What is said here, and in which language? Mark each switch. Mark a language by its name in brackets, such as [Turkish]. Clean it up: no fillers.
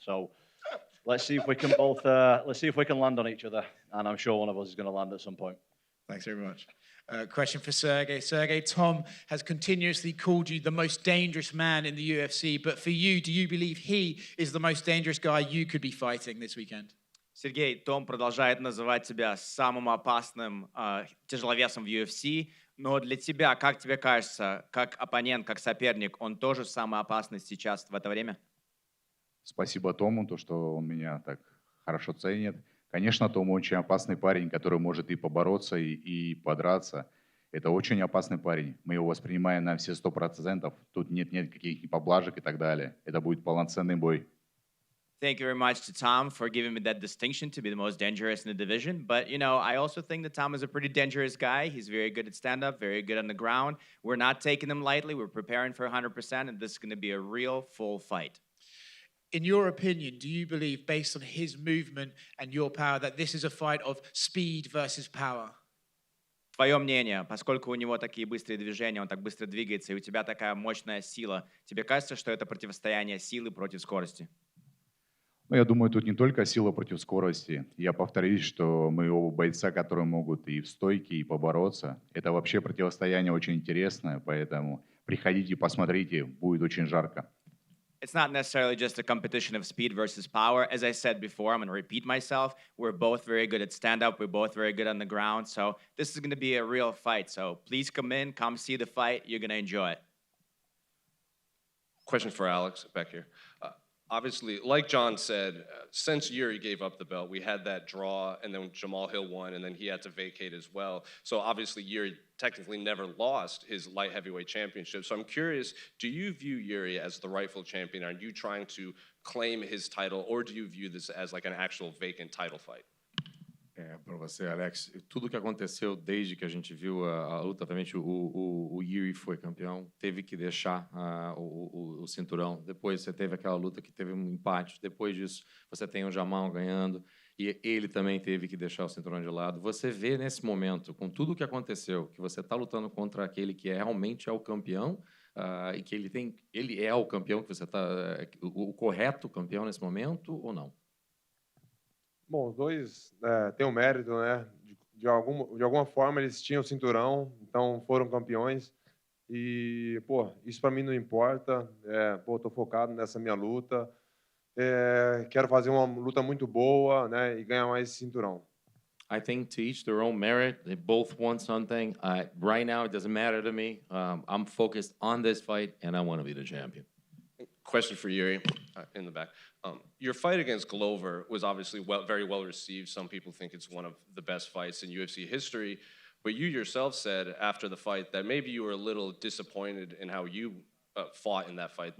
[English] So let's see if we can both, let's see if we can land on each other. And I'm sure one of us is going to land at some point. Thanks very much. Question for Sergey. Sergey, Tom has continuously called you the most dangerous man in the UFC. But for you, do you believe he is the most dangerous guy you could be fighting this weekend? [Russian] Сергей, Том продолжает называть тебя самым опасным тяжеловесом в UFC, но для тебя, как тебе кажется, как оппонент, как соперник, он тоже самый опасный сейчас в это время? Спасибо Тому, то, что он меня так хорошо ценит. Конечно, Том очень опасный парень, который может и побороться, и подраться. Это очень опасный парень. Мы его воспринимаем на все 100%. Тут нет никаких поблажек и так далее. Это будет полноценный бой. [English] Thank you very much to Tom for giving me that distinction to be the most dangerous in the division. But, you know, I also think that Tom is a pretty dangerous guy. He's very good at stand-up, very good on the ground. We're not taking him lightly. We're preparing for 100%, and this is going to be a real full fight. In your opinion, do you believe, based on his movement and your power, that this is a fight of speed versus power? [Russian] Твое мнение, поскольку у него такие быстрые движения, он так быстро двигается, и у тебя такая мощная сила, тебе кажется, что это противостояние силы против скорости? Но я думаю, тут не только сила против скорости. Я повторюсь, что мы оба бойца, которые могут и в стойке, и побороться. Это вообще противостояние очень интересное, поэтому приходите, посмотрите, будет очень жарко. [English] It's not necessarily just a competition of speed versus power. As I said before, I'm going to repeat myself. We're both very good at stand-up. We're both very good on the ground. So this is going to be a real fight. So please come in, come see the fight. You're going to enjoy it. Question for Alex back here. Obviously, like John said, since Jiri gave up the belt, we had that draw, and then Jamal Hill won, and then he had to vacate as well. So obviously, Jiri technically never lost his light heavyweight championship. So I'm curious, do you view Jiri as the rightful champion? Are you trying to claim his title, or do you view this as like an actual vacant title fight? [Portuguese] Para você, Alex, tudo que aconteceu desde que a gente viu a luta, obviamente o Jiri foi campeão, teve que deixar o cinturão. Depois você teve aquela luta que teve um empate. Depois disso, você tem o Jamal ganhando e ele também teve que deixar o cinturão de lado. Você vê nesse momento, com tudo que aconteceu, que você está lutando contra aquele que realmente é o campeão e que ele é o campeão que você está, o correto campeão nesse momento ou não? Bom, os dois têm um mérito, né? De alguma forma eles tinham o cinturão, então foram campeões. E, pô, isso para mim não importa. Tô focado nessa minha luta. Quero fazer uma luta muito boa, né? E ganhar mais esse cinturão. [English] I think to each their own merit. They both want something. Right now, it doesn't matter to me. I'm focused on this fight, and I want to be the champion. Question for Jiri in the back. Your fight against Glover was obviously very well received. Some people think it's one of the best fights in UFC history. But you yourself said after the fight that maybe you were a little disappointed in how you fought in that fight.